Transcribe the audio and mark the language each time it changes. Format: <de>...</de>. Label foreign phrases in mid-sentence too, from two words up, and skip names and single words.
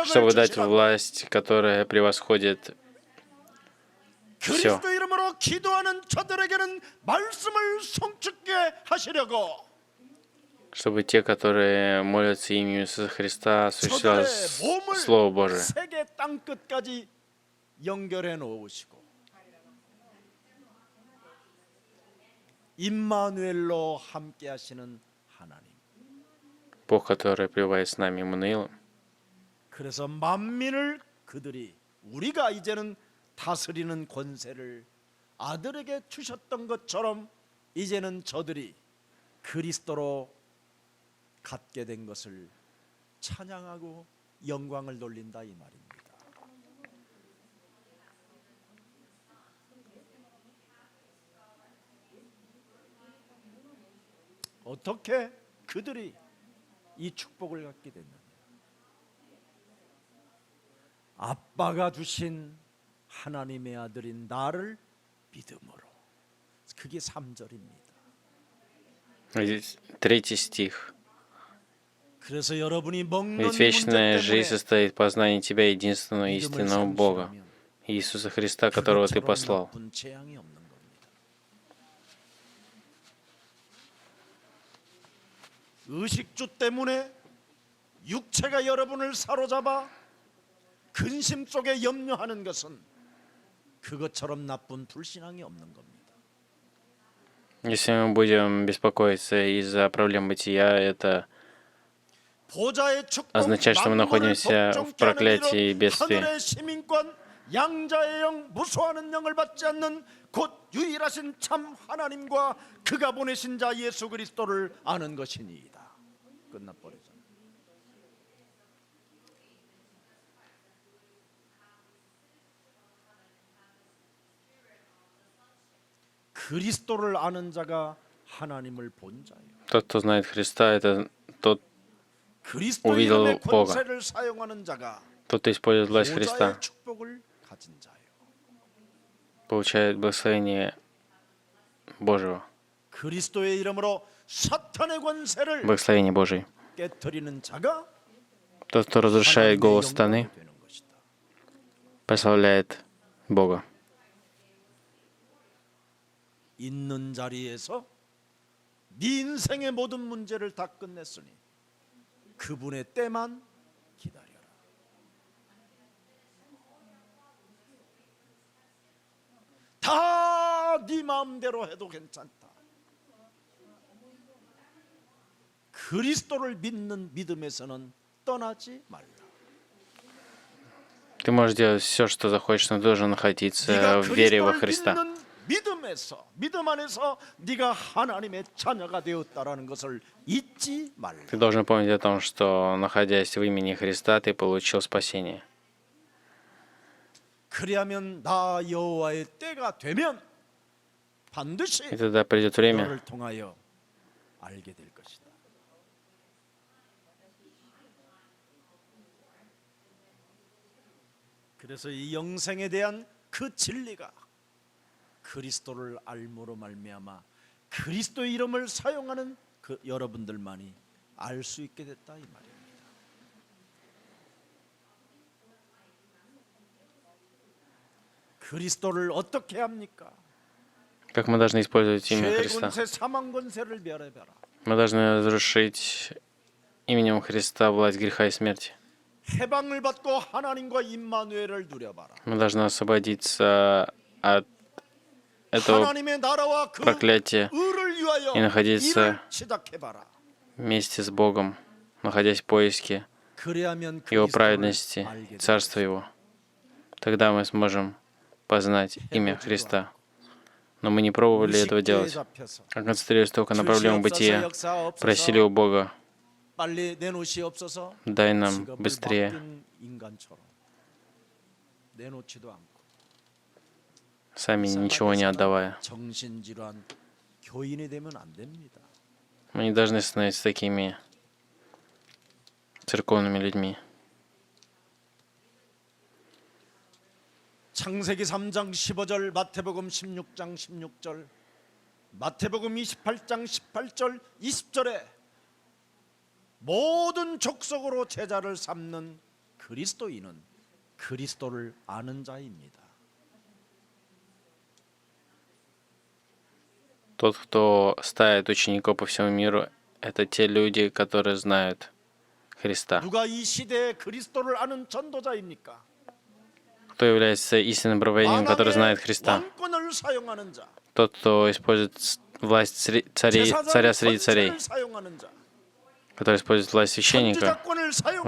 <ru>чтобы дать</ru> <ko>주시려고</ko> <ru>власть, которая превосходит</ru> <ko>그리스도 이름으로 기도하는 저들에게는 말씀을 성축게 하시려고</ko> <ru>чтобы те, которые молятся именем Иисуса Христа, осуществляли</ru> <ko>저들의 몸을</ko> <ru>Слово Божие.</ru> <ko>세계 땅 끝까지 연결해 놓으시고 임마누엘로 함께 하시는 하나님.</ko> <ru>Бог, который пребывает с нами, Иммануилом.</ru> <ko>그래서 만민을 그들이 우리가 이제는 다스리는 권세를 아들에게 주셨던 것처럼 이제는 저들이 그리스도로 갖게 된 것을 찬양하고 영광을 돌린다 이 말입니다. 어떻게 그들이 이 축복을 갖게 됐느냐? 아빠가 주신 하나님의 아들인 나를 믿음으로. 그게 3절입니다.</ko> <ru>Здесь 3 стих.</ru> <ko>그래서 여러분이 먹는</ko> <ru>Ведь</ru> <ko>문제</ko> <ru>вечная жизнь</ru> <ko>때문에</ko> <ru>состоит в познании Тебя, единственного</ru> <ko>믿음을</ko> <ru>истинного Бога,</ru> <ko>상실하면</ko> <ru>Иисуса Христа, которого Ты</ru> <ko>그것처럼</ko> <ru>послал.</ru> <ko>나쁜 재앙이 없는 겁니다. 의식주 때문에 육체가 여러분을 사로잡아 근심 속에 염려하는 것은 그것처럼 나쁜 불신앙이 없는 겁니다.</ko> <ru>Если мы будем беспокоиться из-за проблем бытия, это</ru> <ko>보좌의 축복,</ko> <ru>означает, что мы</ru> <ko>만물을</ko> <ru>находимся в</ru> <ko>복종케 하는</ko> <ru>проклятии и</ru> <ko>이름,</ko> <ru>бедствии.</ru> <ko>하늘의 시민권, 양자의 영, 무소하는 영을 받지 않는 곧 유일하신 참 하나님과 그가 보내신 자 예수 그리스도를 아는 것이니이다. 끝나버리죠. 그리스도를 아는 자가 하나님을 본 자예요.</ko> <ru>Тот, кто знает Христа, это тот,</ru> <ko>그리스도</ko> <ru>увидел</ru> <ko>이름의</ko> <ru>Бога.</ru> <ko>권세를 사용하는 자가</ko> <ru>тот, кто использует власть</ru> <ko>보좌의</ko> <ru>Христа,</ru> <ko>축복을 가진 자예요.</ko> <ru>получает благословение Божьего,</ru> <ko>그리스도의 이름으로 사탄의 권세를</ko> <ru>благословение Божие.</ru> <ko>깨뜨리는 자가</ko> <ru>Тот, кто разрушает</ru> <ko>하나님의</ko> <ru>голос сатаны,</ru> <ko>영광이 되는 것이다.</ko> <ru>прославляет Бога.</ru> <ko>있는 자리에서 네 인생의 모든 문제를 다 끝냈으니 그분의 때만 기다려라. 다 네 마음대로 해도 괜찮다. 그리스도를 믿는 믿음에서는 떠나지 말라.</ko> <ru>Ты можешь делать все, что захочешь, но должен находиться</ru> <ko>네가</ko> <ru>в вере во</ru> <ko>그리스도를</ko> <ru>Христа.</ru> <ko>믿는 믿음에서 믿음 안에서 네가 하나님의 자녀가 되었다라는 것을 잊지 말라.</ko> <ru>Ты должен помнить о том, что, находясь в имени Христа, ты получил спасение.</ru> <ko>그리하면 나 여호와의 때가 되면 반드시</ko> <ru>И тогда придет время,</ru> <ko>너를 통하여 알게 될 것이다. 그래서 이 영생에 대한 그 진리가 그리스도를 알므로 말미암아 그리스도의 이름을 사용하는 그 여러분들만이 알 수 있게 됐다 이 말입니다. 그리스도를 어떻게 합니까?</ko> <ru>как мы должны использовать имя Христа.</ru> <ko>죄권세 사망 권세를 멸해봐라.</ko> <ru>Мы должны разрушить именем Христа власть греха и смерти.</ru> <ko>해방을 받고 하나님과 임마누엘을 누려봐라.</ko> <ru>Мы должны освободиться от этого</ru> <ko>하나님의 나라와 그</ko> <ru>проклятия</ru> <ko>의를 위하여</ko> <ru>и находиться</ru> <ko>일을 시작해봐라.</ko> <ru>вместе с Богом, находясь в поиске</ru> <ko>그래야면</ko> <ru>Его</ru> <ko>그리스도를</ko> <ru>праведности,</ru> <ko>알게 될</ko> <ru>Царства Его. Тогда мы сможем познать имя Христа. Но мы не пробовали этого делать.</ru> <ko>잡혀서</ko> <ru>А концентрируясь только на проблемах бытия,</ru> <ko>역사</ko> <ru>просили у Бога,</ru> <ko>빨리 내놓으시옵소서.</ko> <ru>дай нам</ru> <ko>직업을</ko> <ru>быстрее.</ru> <ko>맡긴 인간처럼 내놓지도 않고</ko> <ru>Сами ничего не отдавая.</ru> <ko>정신질환 교인이 되면 안 됩니다.</ko> <ru>Мы не должны становиться такими церковными людьми.</ru> <ko>창세기 3장 15절, 마태복음 16장 16절, 마태복음 28장 18절, 20절에 모든 족속으로 제자를 삼는 그리스도인은 그리스도를 아는 자입니다.</ko> <ru>Тот, кто ставит учеников по всему миру, это те люди, которые знают Христа.</ru> <ko>누가 이 시대에 그리스도를 아는 전도자입니까?</ko> <ru>Кто является истинным проповедником, который знает</ru> <ko>만왕의</ko> <ru>Христа?</ru> <ko>왕권을 사용하는 자,</ko> <ru>Тот, кто использует власть царя среди царей,</ru> <ko>권세를 사용하는 자,</ko> <ru>который использует власть священника,</ru> <ko>선지자권을 사용하는</ko>